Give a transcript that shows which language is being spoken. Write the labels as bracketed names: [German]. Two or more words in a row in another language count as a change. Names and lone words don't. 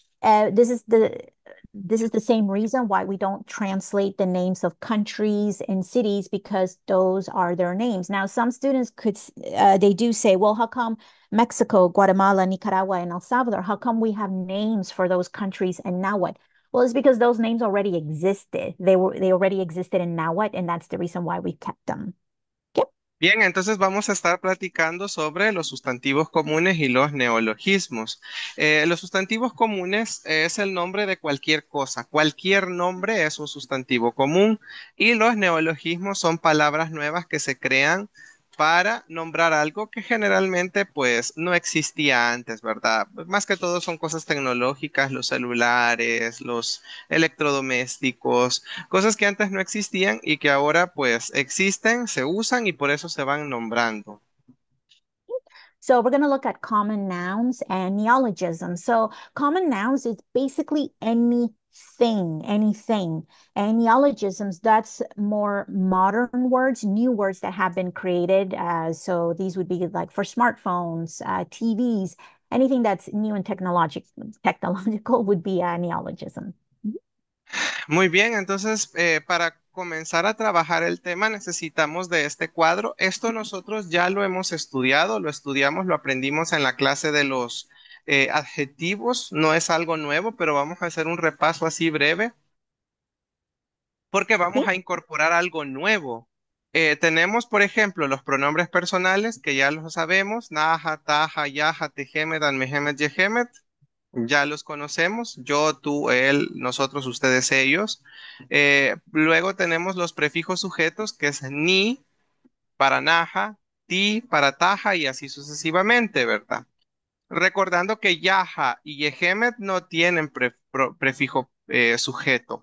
[English] This is the same reason why we don't translate the names of countries and cities because those are their names. Now, some students they do say, well, how come Mexico, Guatemala, Nicaragua, and El Salvador, how come we have names for those countries and Nahuatl? Well, it's because those names already existed. They already existed in Nahuatl, and that's the reason why we kept them. Okay. [Spanish] Bien, entonces vamos a estar platicando sobre los sustantivos comunes y los neologismos. Los sustantivos comunes es el nombre de cualquier cosa. Cualquier nombre es un sustantivo común y los neologismos son palabras nuevas que se crean para nombrar algo que generalmente pues no existía antes, ¿verdad? Más que todo son cosas tecnológicas, los celulares, los electrodomésticos, cosas que antes no existían y que ahora pues existen, se usan y por eso se van nombrando. [English] So we're going to look at common nouns and neologisms. So common nouns is basically anything. And neologisms, that's more modern words, new words that have been created. So these would be like for smartphones, TVs, anything that's new and technological would be a neologism. [Spanish] Muy bien, entonces para comenzar a trabajar el tema necesitamos de este cuadro. Esto nosotros ya lo hemos estudiado, lo estudiamos, lo aprendimos en la clase de los adjetivos. No es algo nuevo, pero vamos a hacer un repaso así breve porque vamos [English] Okay. [Spanish] a incorporar algo nuevo. Tenemos, por ejemplo, los pronombres personales que ya los sabemos, [Nahuatl languages] naja, taja, yaja, tejemet, anmejemet, yejemet. [Spanish] Ya los conocemos, yo, tú, él, nosotros, ustedes, ellos. Luego tenemos los prefijos sujetos, que es ni para naja, ti para taja y así sucesivamente, ¿verdad? Recordando que yaja y yehemet no tienen prefijo sujeto.